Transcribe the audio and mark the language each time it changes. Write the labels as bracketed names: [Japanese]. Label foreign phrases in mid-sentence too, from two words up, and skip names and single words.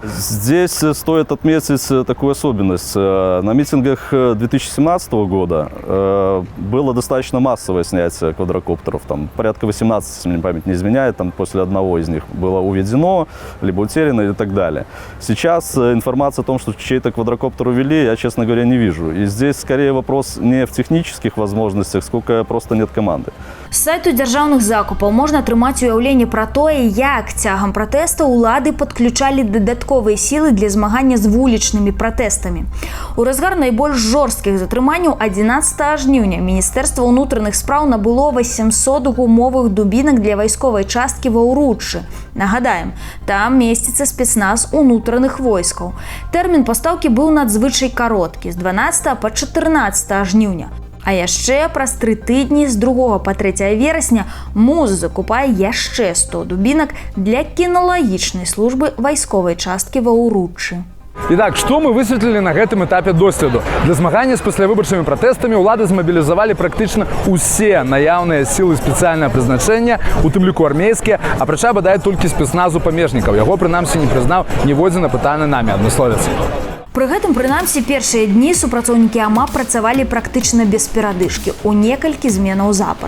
[Russian] Здесь стоит отметить такую особенность. На митингах 2017 года было достаточно массовое снятие квадрокоптеров. Там порядка 18, если мне память не изменяет, там после одного из них было уведено, либо утеряно и так далее. Сейчас информация о том, что чей-то квадрокоптер увели, я, честно говоря, не вижу. И здесь скорее вопрос не в технических возможностях, сколько просто нет команды. [Belarusian] З сайту дзяржаўных закупаў можна атрымаць уяўленне пра тое, як цягам пратэста ўлады падключалі дадатковыя сілы для змагання з вулічнымі пратэстамі. У разгар найбольш жорсткіх затрыманняў 11 жніўня Міністэрства ўнутраных спраў набыло 800 гумовых дубінак для вайсковай часткі ва Ўруччы. Нагадаем, там месціцца спецназ унутраных войскаў. Тэрмін пастаўкі быў надзвычай кароткі, з 12 па 14 жніўня. А яшчэ праз 3 тыдні з 2 па 3 верасня МУЗ закупае яшчэ 100 дубінак для кіналагічнай службы вайсковай часткі ва Ўруччы. [Russian] Итак, что мы [Belarusian] высветлілі на гэтым этапе доследу? Для змагання з паслявыбарчымі пратэстамі ўлады змабілізавалі практычна ўсе наяўныя сілы спецыяльнага прызначэння, у тым ліку армейскія, апрача бадай толькі спецназу памежнікаў. Яго прынамсі не прызнаў ніводзін апытаны намі адмысловец. Пры гэтым, прынамсі, першыя дні супрацоўнікі АМАП працавалі практычна без перадышкі, у некалькі зменаў запар.